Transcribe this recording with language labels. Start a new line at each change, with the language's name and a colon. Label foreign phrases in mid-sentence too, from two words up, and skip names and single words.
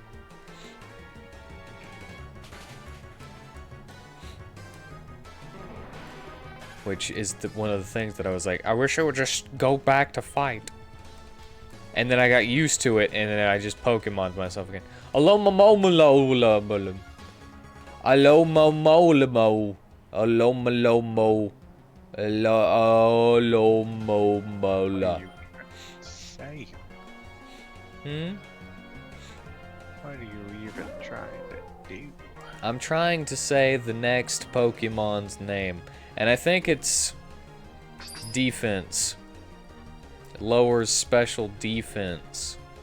English: Which is one of the things that I was like, I wish I would just go back to fight. And then I got used to it, and then I just Pokemoned myself again. Alomomomololomolom. Alomomolomo. Alomolomo. Alomomola. Say, Hmm? what are you even trying to do? I'm trying to say the next Pokemon's name, and I think it's defense. It lowers special defense.